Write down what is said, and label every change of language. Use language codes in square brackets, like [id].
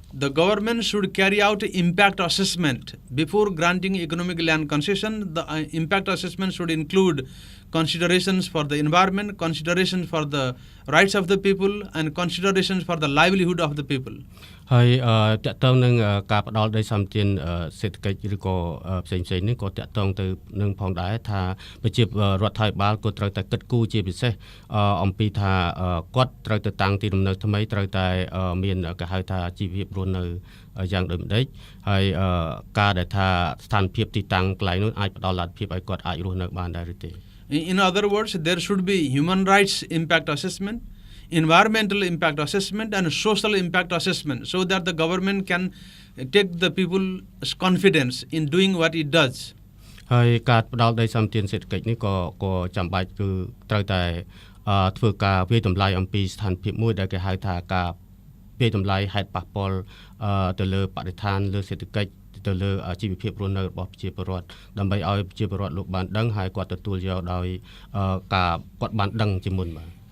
[en] The government should carry out impact assessment before granting economic land concession. The impact assessment should include considerations for the environment, considerations for the rights of the people and considerations for the livelihood of the people. [km] ហើយតកតងនឹងការផ្ដល់ដីសម្បត្តិសេដ្ឋកិច្ចឬក៏ផ្សេងៗនេះក៏តកតងទៅនឹងផងដែរថាប្រជារដ្ឋាភិបាលក៏ត្រូវតែគិតគូរជាពិសេសអំពីថាគាត់ត្រូវទៅតាំងទីលំនៅថ្មីត្រូវតែមានគេហៅថាជីវភាពរស់នៅយ៉ាងដូចម្ដេចហើយការដែលថាស្ថានភាពទីតាំងកន្លែងនោះអាចផ្ដល់លទ្ធភាពឲ្យគាត់អាចរស់នៅបានដែរឬទេ [en] In other words, there should be human rights impact assessment, environmental impact assessment and social impact assessment so that the government can take the people's confidence in doing what it does. [km] ហើយការផ្ដល់ដីសម្បត្តិសេដ្ឋកិច្ចនេះក៏ចាំបាច់គឺត្រូវតែធ្វើការវិតម្លៃអំពីស្ថានភាពមួយដែលគេហៅថាការវិតម្លៃហេតុប៉ះពាល់ទៅលើបរិស្ថានលើសេដ្ឋកិច្ចទៅលើជីវភាពរស់នៅរបស់ប្រជាពលរដ្ឋដើម្បីឲ្យប្រជាពលរដ្ឋលោកបានដឹងហើយគាត់ទទួលយកដោយការគាត់បានដឹងជាមុនបាទ